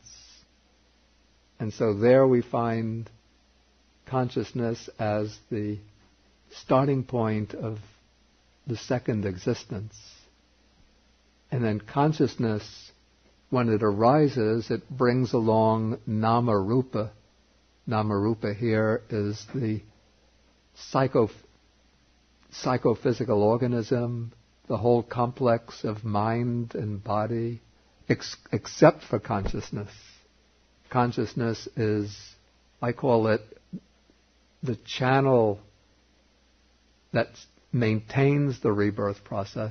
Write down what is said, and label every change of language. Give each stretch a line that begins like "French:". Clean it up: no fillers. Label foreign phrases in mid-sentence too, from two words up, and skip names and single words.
English: And so there we find consciousness as the starting point of the second existence. And then consciousness, when it arises, it brings along nama-rupa. Nama-rupa here is the psychophysical organism, the whole complex of mind and body, except for consciousness. Consciousness is, I call it, the channel that maintains the rebirth process.